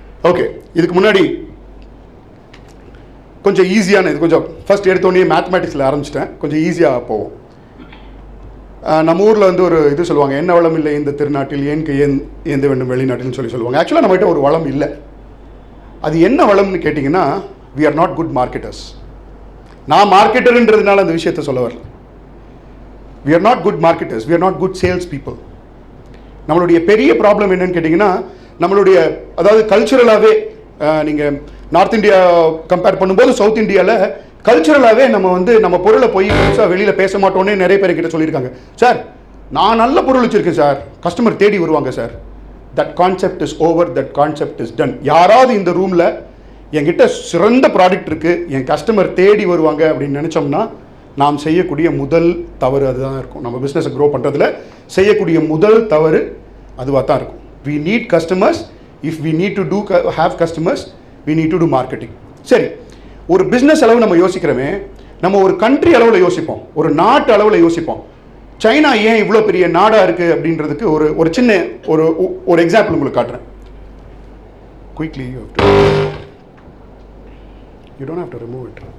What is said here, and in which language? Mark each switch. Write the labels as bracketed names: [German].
[Tamil] Okay, இதுக்கு முன்னாடி கொஞ்சம் ஈஸியான, இது கொஞ்சம் ஃபர்ஸ்ட் எடுத்தோடனே மேத்தமேட்டிக்ஸில் ஆரம்பிச்சிட்டேன், கொஞ்சம் ஈஸியாக போவோம். நம்ம ஊரில் வந்து ஒரு இது சொல்லுவாங்க, என்ன வளம் இல்லை இந்த திருநாட்டில் ஏன்கு ஏந்த வேண்டும் வெளிநாட்டில்னு சொல்லுவாங்க. ஆக்சுவலாக நம்மகிட்ட ஒரு வளம் இல்லை. அது என்ன வளம்னு கேட்டிங்கன்னா, [English] we are not good marketers. [Tamil] நான் மார்க்கெட்டர்ன்றதுனால அந்த விஷயத்தை சொல்ல வரல. [English] we are not good marketers, we are not good sales people. [Tamil] நம்மளுடைய பெரிய ப்ராப்ளம் என்னன்னு கேட்டிங்கன்னா, நம்மளுடைய அதாவது கல்ச்சுரலாகவே நீங்கள் நார்த் இந்தியா கம்பேர் பண்ணும்போது சவுத் இந்தியாவில் கல்ச்சுரலாகவே நம்ம பொருளை போய் வெளியில் பேச மாட்டோன்னே நிறைய பேர் கிட்ட சொல்லியிருக்காங்க. சார், நான் நல்ல பொருள் வச்சுருக்கேன் சார், கஸ்டமர் தேடி வருவாங்க sir. [English] That concept is over, that concept is done. [Tamil] யாராவது இந்த ரூமில் என்கிட்ட சிறந்த ப்ராடக்ட் இருக்குது, என் கஸ்டமர் தேடி வருவாங்க அப்படின்னு நினச்சோம்னா, நாம் செய்யக்கூடிய முதல் தவறு அதுதான் இருக்கும். நம்ம பிஸ்னஸை க்ரோ பண்ணுறதுல செய்யக்கூடிய முதல் தவறு அதுவாக தான் இருக்கும். [English] we need customers. if we need to have customers, we need to do marketing. [Tamil] சரி, ஒரு பிஸ்னஸ் அளவு நம்ம யோசிக்கிறோமே, நம்ம ஒரு கண்ட்ரி அளவில் யோசிப்போம், ஒரு நாட்டு அளவில் யோசிப்போம். சைனா ஏன் இவ்வளோ பெரிய நாடாக இருக்குது அப்படின்றதுக்கு ஒரு சின்ன ஒரு எக்ஸாம்பிள் உங்களுக்கு காட்டுறேன். Quickly, [English] you don't have to remove it.